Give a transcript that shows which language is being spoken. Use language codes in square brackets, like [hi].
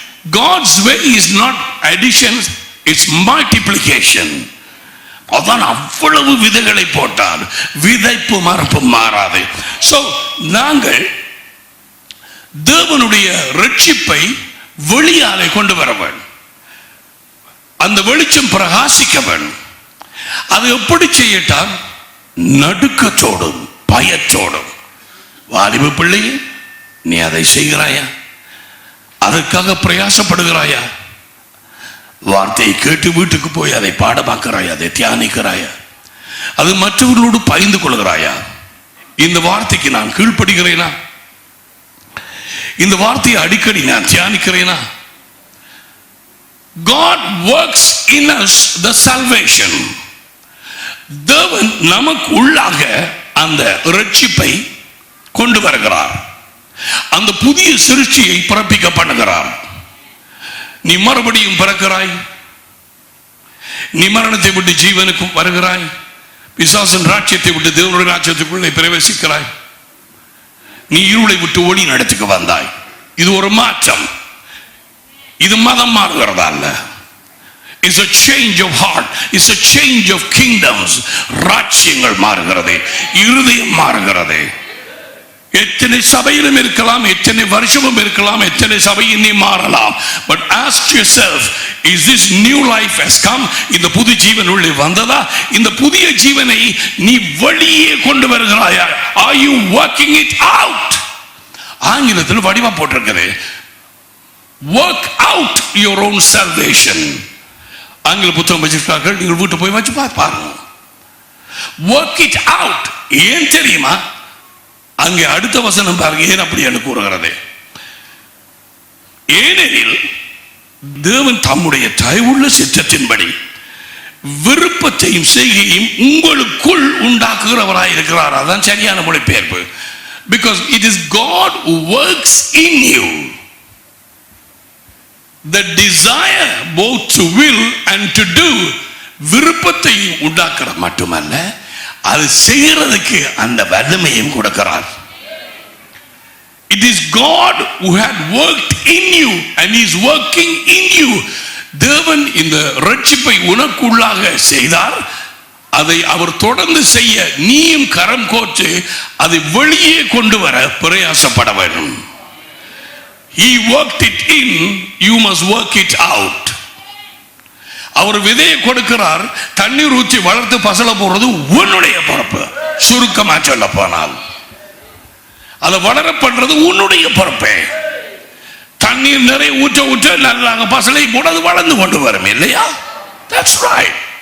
[en] God's way is not addition, it's multiplication. [ta] அதான் அவ்வளவு விதைகளை போட்டால் விதைப்பு மரப்பு மாறாது. சோ நாங்கள் தேவனுடைய ரட்சிப்பை வெளியாலே கொண்டு வர வேண்டும். அந்த வெளிச்சம் பிரகாசிக்க வேண்டும். அது எப்படி செய்யட்டால் நடுக்கத்தோடும் பயத்தோடும். வாலிப பிள்ளையே, நீ அதை செய்கிறாயா? அதற்காக பிரயாசப்படுகிறாயா? வார்த்தையை கேட்டு வீட்டுக்கு போய் அதை பாடமாக்கிறாயா? அதை தியானிக்கிறாயா? அது மற்றவர்களோடு பகிர்ந்து கொள்கிறாயா? இந்த வார்த்தைக்கு நான் கீழ்ப்படுகிறேனா? இந்த வார்த்தையை அடிக்கடி நான் தியானிக்கிறேனா? [en] God works in us the salvation. [ta] தேவன் நமக்கு உள்ளாக அந்த இரட்சிப்பை கொண்டு வருகிறார். அந்த புதிய சிருஷ்டியை பிறப்பிக்க பண்ணுகிறார். நீ மறுபடியும் பிறக்கிறாய். நீ மரணத்தை விட்டு ஜீவனுக்கு வருகிறாய். பிசாசின் ராஜ்யத்தை விட்டு தேவனுடைய ராஜ்யத்துக்குள்ளே பிரவேசிக்கிறாய். நீ இருளை விட்டு ஒளி நடத்துக்கு வந்தாய். இது ஒரு மாற்றம். இது மதம் மாறுகிறதா அல்ல. [en] It's a change of heart. It's a change of kingdoms. [ta] ராஜ்யங்கள் மாறுகிறது, இருதயம் மாறுகிறது. எத்தனை சபையிலும் இருக்கலாம், எத்தனை வருஷமும் இருக்கலாம், எத்தனை சபையில் நீ மாறலாம். [en] But ask yourself, is this new life has come? [ta] இந்த புது ஜீவன் உள்ளே வந்ததா? இந்த புதிய ஜீவனை நீ வெளியே கொண்டு வருகிறாயா? [en] Are you working it out? [ta] ஆங்கிலத்தில் வடிவா போட்டிருக்கிறது, [en] work out your own salvation. [ta] ஆங்கில புத்தகம் வச்சிருக்கார்கள், நீங்கள் வீட்டு போய் வச்சு பாருங்க. [en] work it out. [ta] ஏன் தெரியுமா? அங்கே அடுத்த வசனம் பாருங்க, ஏன் அப்படி என்று கூறுகிறது. ஏனெனில் தேவன் தம்முடைய தயவுள்ள சித்தத்தின்படி விருப்பத்தையும் செய்கையும் உங்களுக்குள் உண்டாக்குகிறவராய் இருக்கிறார். அதான் சரியான மொழிபெயர்ப்பு. [en] Because it is God who works in you the desire both to will and to do. [ta] விருப்பத்தை உண்டாக்குற மட்டுமல்ல, அது செய்யறதுக்கு அந்த வல்லமையும் கொடுக்கிறார். [en] It is God who had worked in you and is working in you. [ta] தேவன் இந்த ரட்சிப்பை உனக்குள்ளாக செய்தார். அதை அவர் தொடர்ந்து செய்ய நீயும் கரம் கோர்த்து அதை வெளியே கொண்டு வர பிரயாசப்பட வேண்டும். [en] He worked it in, you must work it out. [ta] அவர் விதையை கொடுக்கிறார், தண்ணீர் ஊற்றி வளர்த்து பசல போடுறது உன்னுடைய பொறுப்பு. சுருக்கமா சொல்ல போனால் அதை வளர பண்றது உன்னுடைய பொறுப்பே. தண்ணீர் நிறைய ஊற்ற ஊற்ற நல்ல பசலை போடுறது வளர்ந்து கொண்டு வரும் இல்லையா? [en] That's right.